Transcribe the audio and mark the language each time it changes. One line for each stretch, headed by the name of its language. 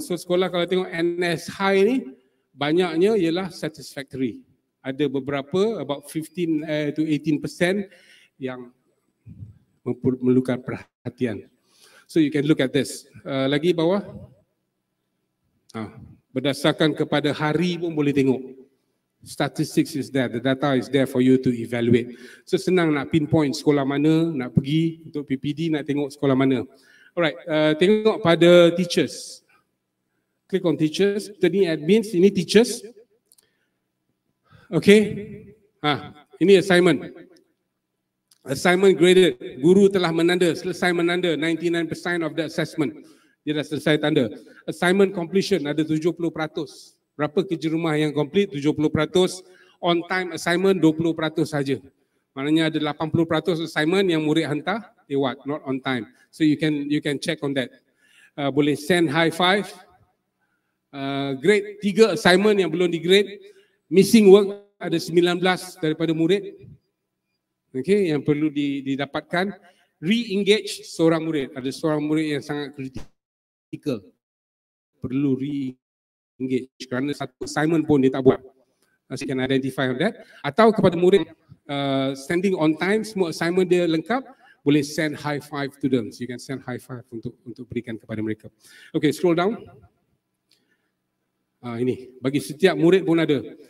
Malay: So sekolah kalau tengok NS High ni, banyaknya ialah satisfactory. Ada beberapa,
English: about 15 to 18%
Malay: yang memerlukan perhatian.
English: So you can look at this.
Malay: Lagi bawah. Berdasarkan kepada hari pun boleh tengok.
English: Statistics is there, the data is there for you to evaluate.
Malay: So senang nak pinpoint sekolah mana, nak pergi untuk PPD, nak tengok sekolah mana.
English: Alright,
Malay: tengok pada
English: teachers. Click on teachers.
Malay: Tadi admins, ini teachers. Okay. Ini assignment. Assignment graded. Guru telah menanda, selesai menanda 99%
English: of the assessment.
Malay: Dia dah selesai tanda. Assignment completion ada 70%. Berapa kerja rumah yang complete? 70%. On time assignment 20% saja. Maknanya ada 80% assignment yang murid hantar,
English: not on time. So you can check on that.
Malay: Boleh
English: send high five.
Malay: Grade 3 assignment yang belum di grade. Missing work ada 19 daripada murid. Okay, yang perlu didapatkan. Re-engage seorang murid. Ada seorang murid yang sangat kritikal. Perlu re-engage kerana satu assignment pun dia tak buat.
English: So you can identify on that.
Malay: Atau kepada murid standing on time, semua assignment dia lengkap, boleh send high five
English: to them. So you can send high five
Malay: untuk berikan kepada mereka.
English: Okay, scroll down.
Malay: Ini bagi setiap murid pun ada.